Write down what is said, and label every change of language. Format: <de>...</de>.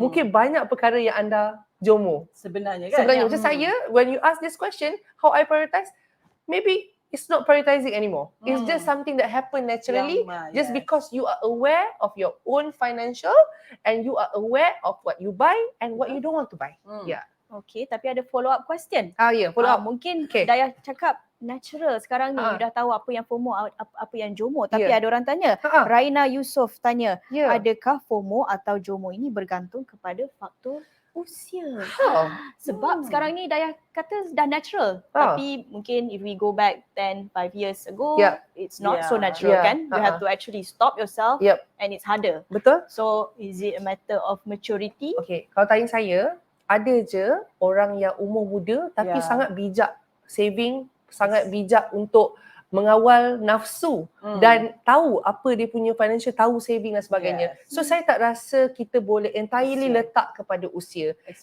<ms>Mungkin banyak perkara yang anda JOMO. Sebenarnya kan? Macam saya,</ms> <en>when you ask this question, how I prioritize, maybe it's not prioritizing anymore. It's just something that happen naturally just because you are aware of your own financial and you are aware of what you buy and what you don't want to buy. Yeah.</en> <ms>Okay, tapi ada</ms> <en>follow up question. Follow up.</en> <ms>Mungkin Dayah cakap natural sekarang ni, you dah tahu apa yang FOMO, apa yang JOMO. Tapi ada orang tanya, Raina Yusof tanya, adakah FOMO atau JOMO ini bergantung kepada faktor usia? Sebab sekarang ni Dayah kata dah natural. Tapi mungkin</ms> <en>if we go back 5 years ago, it's not so natural kan? You have to actually stop yourself and it's harder.</en> <ms>Betul.</ms> <en>So is it a matter of maturity?</en> <ms>Okay, kalau tanya saya, ada je orang yang umur muda tapi sangat bijak saving, sangat bijak untuk mengawal nafsu dan tahu apa dia punya financial, tahu saving dan sebagainya. So saya tak rasa kita boleh entirely letak kepada usia.</ms>